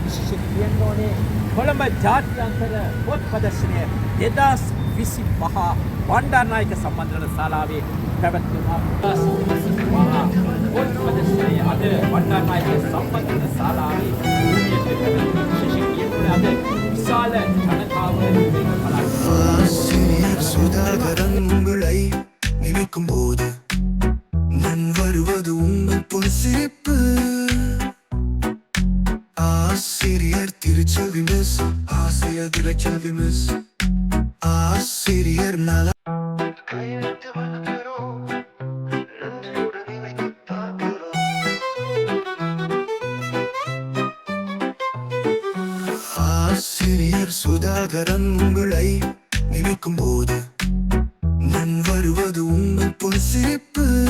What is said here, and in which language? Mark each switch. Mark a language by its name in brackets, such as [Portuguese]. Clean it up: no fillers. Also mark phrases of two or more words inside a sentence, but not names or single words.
[Sinhala] විශේෂයෙන් කියන්න ඕනේ කොළඹ ජාත්‍යන්තර පොත් ප්‍රදර්ශනය 2025 බණ්ඩාරනායක සම්මන්ත්‍රණ ශාලාවේ පැවැත්වුණා. 2025 පොත් ප්‍රදර්ශනය අද බණ්ඩාරනායක සම්මන්ත්‍රණ ශාලාවේ විශේෂයෙන් කියන්න ඕනේ අද විශාල ජනතාව [Tamil] சுதாகரன் உங்களை நினைக்கும் போது நான் வருவது உங்கள் பொன் சிரிப்பு. ஆசிரியர் திருச்செல்வி மிஸ், ஆசிரியர் திருச்செல்வி மிஸ், ஆசிரியர் நல ஆசிரியர் சுதாகரன் உங்களை நினைக்கும் போது நான் வருவது உங்கள் பொன் சிரிப்பு.